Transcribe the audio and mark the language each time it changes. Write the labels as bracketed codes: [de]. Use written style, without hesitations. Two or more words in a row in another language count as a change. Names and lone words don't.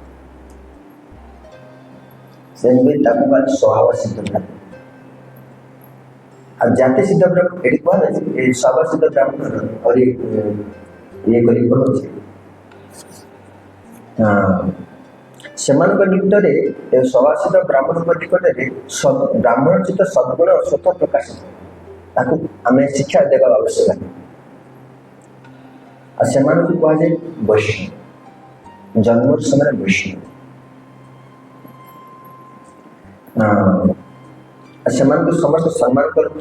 [hi] से स्वभाव सिद्ध ब्राह्मण अब जाति सिद्ध ब्राह्मण ये कह स्वभाव सिद्ध ब्राह्मण और ये [or] ସେମାନଙ୍କ ନିକଟରେ ସଭାସିତ ବ୍ରାହ୍ମଣଙ୍କ ନିକଟରେ ବ୍ରାହ୍ମଣ ଚିତ ସଦ୍ଗୁଣ ସ୍ୱତଃ ପ୍ରକାଶ ତାକୁ ଆମେ ଶିକ୍ଷା ଦେବା ଆବଶ୍ୟକ। ଆଉ ସେମାନଙ୍କୁ କୁହାଯାଏ ବୈଷ୍ଣବ, ଜନ୍ମରୁ ସେମାନେ ବୈଷ୍ଣବ। ସେମାନଙ୍କୁ ସମସ୍ତେ ସମ୍ମାନ କରନ୍ତି।